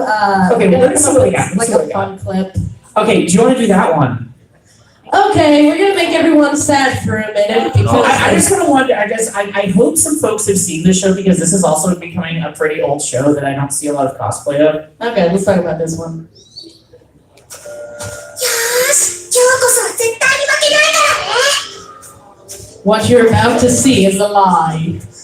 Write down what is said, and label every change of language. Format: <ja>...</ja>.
<en>Okay, well, let's see what we got. A fun clip. Okay, do you want to do that one? Okay, we're gonna make everyone sad for a minute because I hope some folks have seen this show because this is also becoming a pretty old show that I don't see a lot of cosplay of. Okay, let's talk about this one.</en> <ja>よーし、今日こそは絶対に負けないからね。</ja> <en>What you're about to see is a lie.</en>